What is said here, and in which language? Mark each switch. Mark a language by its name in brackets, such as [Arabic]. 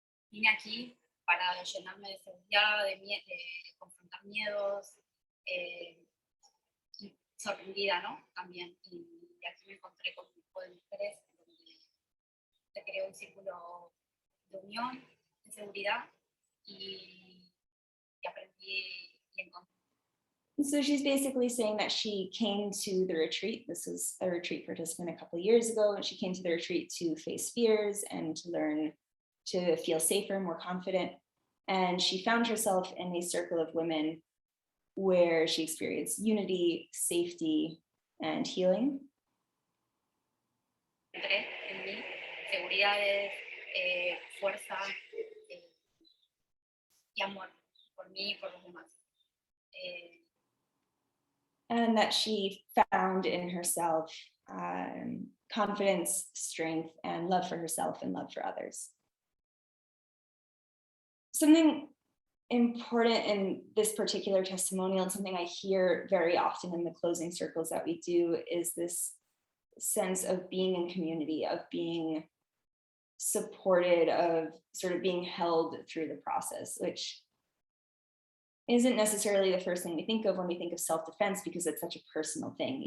[Spanish] Vine aquí para llenarme de seguridad, de confrontar miedos, y sorprendida, ¿no? También. Y aquí me encontré con un grupo de mujeres donde se creó un círculo de unión, de seguridad, y aprendí y encontré. [English] So she's basically saying that she came to the retreat. This was a retreat participant a couple of years ago, and she came to the retreat to face fears and to learn to feel safer, more confident. And she found herself in a circle of women where she experienced unity, safety, and healing. [Spanish] Encontré en mí seguridades, fuerza y amor por mí y por los demás. [English] And that she found in herself confidence, strength, and love for herself and love for others. Something important in this particular testimonial, and something I hear very often in the closing circles that we do, is this sense of being in community, of being supported, of sort of being held through the process, which isn't necessarily the first thing we think of when we think of self-defense, because it's such a personal thing.